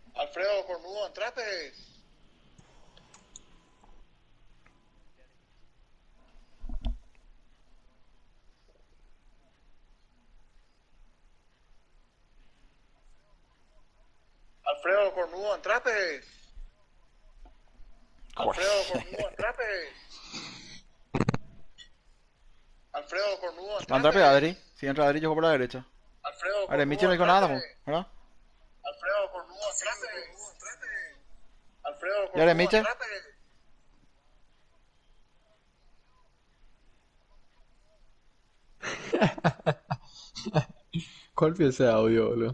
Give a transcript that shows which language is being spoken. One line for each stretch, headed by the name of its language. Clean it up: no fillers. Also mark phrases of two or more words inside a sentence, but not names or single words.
Spanish: Alfredo Cornudo, entrate. Alfredo Cornudo, entrate. Alfredo Cornudo, entrate. Alfredo Cornudo, Entrate, entrate. Adri. Si entra Adri, yo juego por la derecha. Alfredo Adri, Michi no Cornudo, dijo nada, entrate. po, ¿verdad? Alfredo Cornudo, entrate. Alfredo ¿Y Adri, Cornudo, Michi? entrate. ¿Cuál fue ese audio, boludo?